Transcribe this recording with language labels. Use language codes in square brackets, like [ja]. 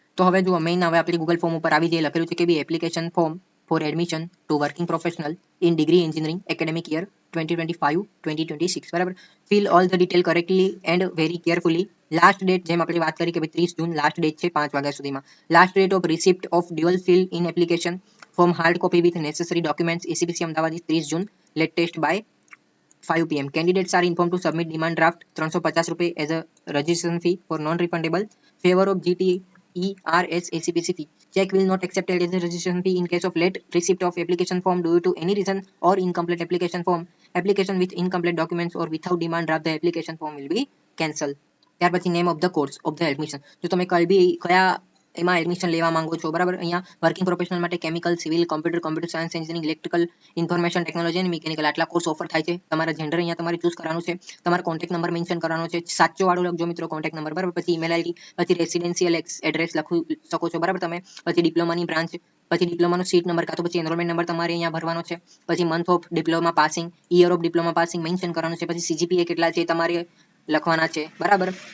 [gu] તો હવે જો મેઇન હવે આપણે ગૂગલ ફોર્મ ઉપર આવી જઈએ, લખેલું છે કે ભાઈ [en] application form for admission to working professional in degree engineering academic year [gu] 2025-2026, બરાબર. [en] Fill all the detail correctly and very carefully. Last date [gu] જેમ આપણે વાત કરી કે ભાઈ 30 જૂન લાસ્ટ ડેટ છે 5 વાગ્યા સુધીમાં. [en] Last date of receipt of dual fill in application form hard copy with necessary documents ACBC Ahmedabad 30 June latest by 5 PM. Candidates are informed to submit demand draft ₹350 as a registration fee for non-refundable favor of GTERS ACPC fee. Check will not accepted as a registration fee in case of late receipt of application form due to any reason or incomplete application form. Application with incomplete documents or without demand draft, the application form will be cancelled. [gu] ત્યાર પછી [en] Name of the course of the admission. [gu] જો તમે કયા એમાં admission લેવા માંગો છો, બરાબર, અહીંયા વર્કિંગ પ્રોફેશનલ માટે chemical, civil, computer science, engineering, electrical, information technology અને મિકેનિકલ આટલા કોર્સ ઓફર થાય છે. તમારા જેન્ડર અહીંયા તમારે ચૂઝ કરવાનું છે, તમારો કોન્ટેક્ટ નંબર મેન્શન કરવાનો છે, સાચો વાળો લખજો મિત્રો કોન્ટેક્ટ નંબર, બરાબર, પછી ઈમેલ આઈડી, પછી રેસિડેન્શિયલ એડ્રેસ લખી શકો છો, બરાબર તમે, પછી ડિપ્લોમાની બ્રાન્ચ, પછી ડિપ્લોમાનો સીટ નંબર કાં તો પછી એનરોલમેન્ટ નંબર તમારે અહીંયા ભરવાનો છે, પછી month of diploma passing, year of diploma passing mention કરવાનું છે, પછી સીજીપીએ કેટલા છે તમારે લખવાના છે, બરાબર.